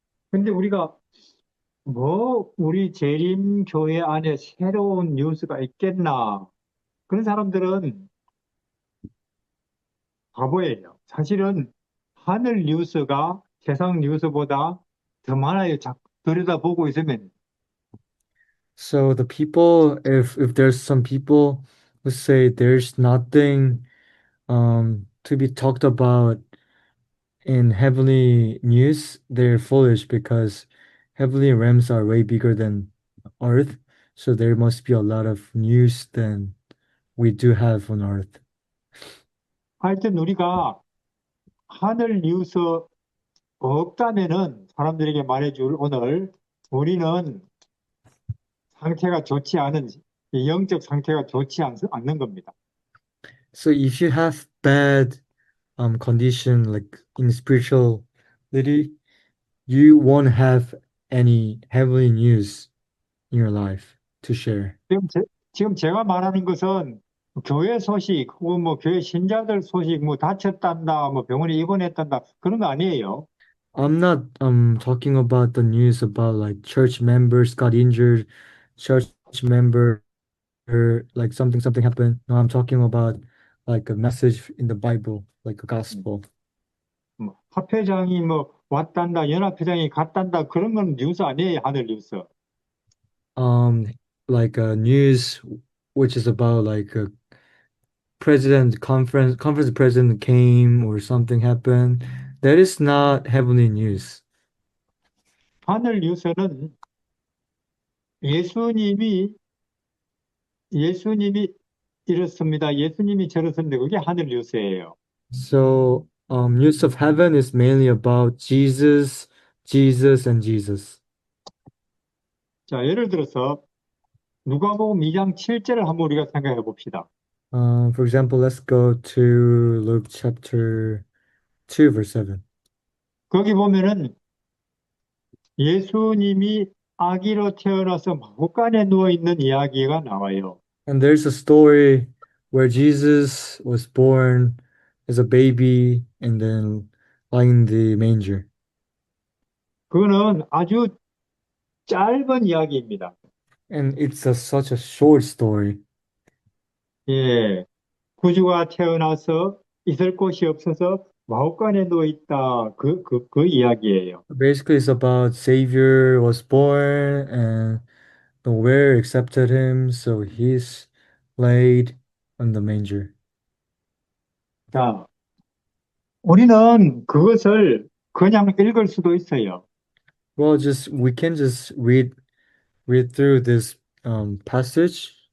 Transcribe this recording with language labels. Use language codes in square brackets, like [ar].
[ko] 근데 우리가 뭐 우리 재림교회 안에 새로운 뉴스가 있겠나? 그런 사람들은 바보예요. 사실은 하늘 뉴스가 세상 뉴스보다 더 많아요. 들여다보고 있으면. [en] So the people, if there's some people who say there's nothing to be talked about in heavenly news, they're foolish because heavenly realms are way bigger than earth. So there must be a lot of news than we do have on earth. [ko] 하여튼 우리가 하늘 뉴스 없다면은 사람들에게 말해줄 오늘 우리는 상태가 좋지 않은, 이 영적 상태가 좋지 않는 겁니다. [en] So if you have bad condition like in spirituality, you won't have any heavenly news in your life to share. [ko] 지금 제가 말하는 것은 교회 소식 혹은 뭐 교회 신자들 소식 뭐 다쳤단다 뭐 병원에 입원했단다 그런 거 아니에요. [en] I'm not talking about the news about like church members got injured, church member like something happened. No, I'm talking about like a message in the Bible, like a gospel. [ko] 뭐 합회장이 뭐 왔단다 연합회장이 갔단다 그런 건 뉴스 아니에요. 하늘 뉴스. [en] Um like a news which is about like a president conference president came or something happened. That is not heavenly news. [ko] 하늘 뉴스는 예수님이 예수님이 이렇습니다. 예수님이 저렇습니다. 그게 하늘 뉴스예요. [en] So news of heaven is mainly about Jesus, Jesus and Jesus. [ko] 자, 예를 들어서 누가복음 2장 7절을 한번 우리가 생각해 봅시다. [en] For example, let's go to Luke chapter 2, verse 7. [ko] 거기 보면은 예수님이 아기로 태어나서 마구간에 누워 있는 이야기가 나와요. [en] And there's a story where Jesus was born as a baby and then lying in the manger. [ko] 그거는 아주 짧은 이야기입니다. [en] And it's such a short story. [ko] 예, 구주가 태어나서 있을 곳이 없어서 마구간에 누워 있다. 그 이야기예요. [en] Basically, it's about Savior was born and nowhere accepted him, so he's laid on the manger. [ko] 자, 우리는 그것을 그냥 읽을 수도 있어요. [en] Well, just we can just read through this passage.